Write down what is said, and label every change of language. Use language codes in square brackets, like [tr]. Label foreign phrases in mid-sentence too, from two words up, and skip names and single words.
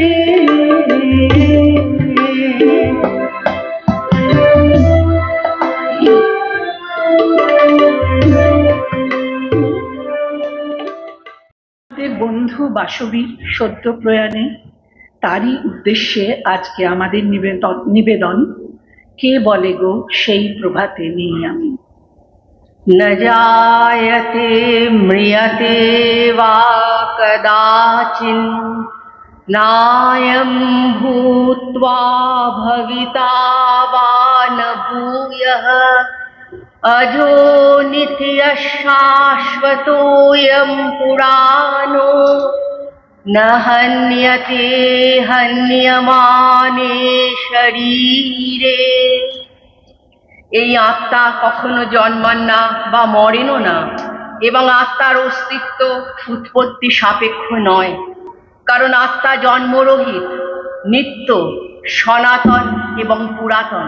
[bn] বন্ধু বাসবীর সদ্য প্রয়াণে তারই উদ্দেশ্যে আজকে আমাদের নিবেদন কে বলে গো সেই প্রভাতে নেই আমি। [sa] न जायते म्रियते वा कदाचिन् नायं भूत्वा भविता वा न भूयः अजो नित्यः शाश्वतोऽयं पुराणो न हन्यते हन्यमाने शरीरे। [bn] এই আত্মা কখনো জন্মান না বা মরেনও না, এবং আত্মার অস্তিত্ব উৎপত্তি সাপেক্ষ নয়, কারণ আত্মা জন্মরহিত, নিত্য, সনাতন এবং পুরাতন।